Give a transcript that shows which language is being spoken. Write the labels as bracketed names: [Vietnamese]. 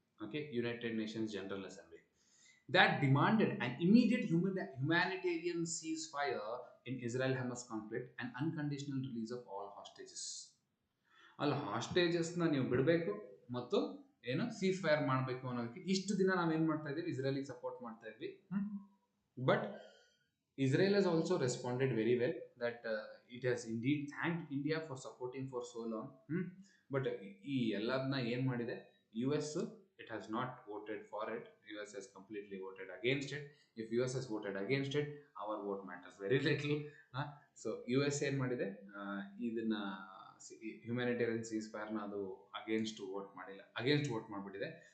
[English] Okay, united nations general assembly that demanded an immediate humanitarian ceasefire in Israel-Hamas conflict and unconditional release of all hostages. [Kannada] ಅಲ್ಲಿ ಹಾಸ್ಟೇಜಸ್ನ ನೀವು ಬಿಡಬೇಕು ಮತ್ತು ಏನು seize fire ಮಾಡಬೇಕು ಅನ್ನೋದಕ್ಕೆ ಇಷ್ಟು ದಿನ ನಾವೇನು ಮಾಡ್ತಾ ಇದ್ದೀವಿ, ಇಸ್ರೇಲಿಗೆ ಸಪೋರ್ಟ್ ಮಾಡ್ತಾ ಇದ್ವಿ. [English] But Israel has also responded very well that it has indeed thanked India for supporting for so long. [Kannada] But ಈ ಎಲ್ಲದನ್ನ ಏನು ಮಾಡಿದೆ US? [English] It has not voted for it. US has completely voted against it. If US has voted against it, our vote matters very little. [Kannada] So US ಏನು ಮಾಡಿದೆ, ಇದನ್ನ humanitarian seize ಫೈರ್ನ ಅದು against vote ಮಾಡಿಲ್ಲ, against vote ಮಾಡಿಬಿಟ್ಟಿದೆ.